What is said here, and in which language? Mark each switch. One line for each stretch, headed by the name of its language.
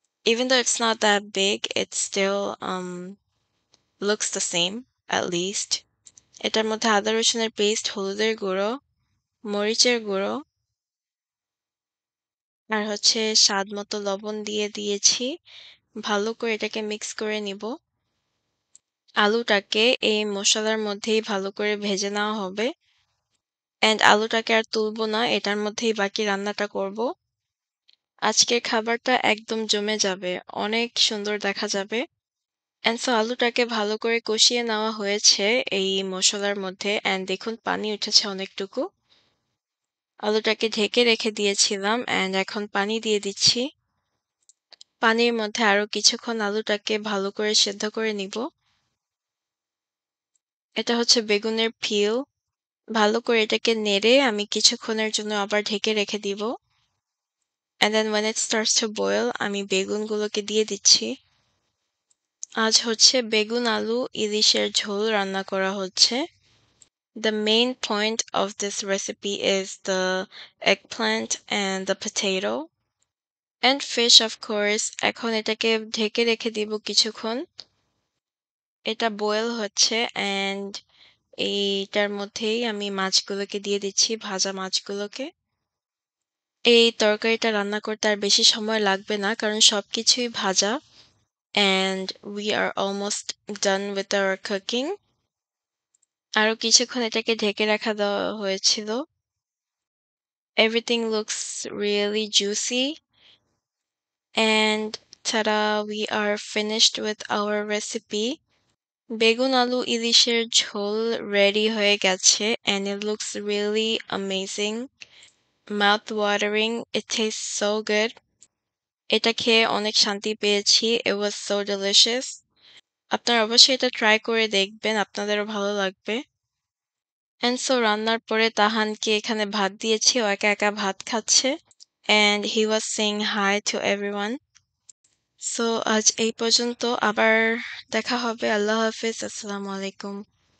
English: Even though it's not that big, it still looks the same at least.
Bangla: এটার মধ্যে আদা রসুনের paste, হলুদের গুঁড়ো, মরিচের গুঁড়ো আর হচ্ছে স্বাদ মতো লবণ দিয়ে দিয়েছি। ভালো করে এটাকে মিক্স করে নিব। আলুটাকে এই মশলার মধ্যেই ভালো করে ভেজে নেওয়া হবে। And আলুটাকে আর তুলবো না, এটার মধ্যেই বাকি রান্নাটা করব। আজকের খাবারটা একদম জমে যাবে, অনেক সুন্দর দেখা যাবে। And so আলুটাকে ভালো করে কষিয়ে নেওয়া হয়েছে এই মশলার মধ্যে and দেখুন পানি উঠেছে অনেকটুকু। আলুটাকে ঢেকে রেখে দিয়েছিলাম and এখন পানি দিয়ে দিচ্ছি। পানির মধ্যে আরো কিছুক্ষণ আলুটাকে ভালো করে সেদ্ধ করে নিব। এটা হচ্ছে বেগুনের পিল। ভালো করে এটাকে নেড়ে আমি কিছুক্ষণের জন্য আবার ঢেকে রেখে দিব।
English: And then when it starts to boil,
Bangla: আমি বেগুনগুলোকে দিয়ে দিচ্ছি। আজ হচ্ছে বেগুন আলু ইলিশের ঝোল রান্না করা হচ্ছে।
English: The main point of this recipe is the eggplant and the potato and fish of course.
Bangla: এখন এটাকে ঢেকে রেখে দিব কিছুক্ষণ। এটা বয়েল হচ্ছে and এইটার মধ্যেই আমি মাছগুলোকে দিয়ে দিচ্ছি, ভাজা মাছগুলোকে। এই তরকারিটা রান্না করতে আর বেশি সময় লাগবে না কারণ সবকিছুই ভাজা
English: and we are almost done with our cooking.
Bangla: আরো কিছুক্ষণ এটাকে ঢেকে রাখা দেওয়া হয়েছিল।
English: Everything looks really juicy and Ta-da! We are finished with our recipe.
Bangla: বেগুন আলু ইলিশের ঝোল ready হয়ে গেছে
English: and it looks really amazing. Mouth watering. It tastes so good.
Bangla: এটা খেয়ে অনেক শান্তি পেয়েছি.
English: It was so delicious.
Bangla: আপনারা অবশ্যই এটা ট্রাই করে দেখবেন. আপনাদেরও ভালো লাগবে। And so রান্নার পরে তাহানকে এখানে ভাত দিয়েছি। ও একা একা ভাত খাচ্ছে।
English: And he was saying hi to everyone.
Bangla: So আজ এই পর্যন্ত। আবার দেখা হবে। আল্লাহ হাফেজ। আসসালামু আলাইকুম।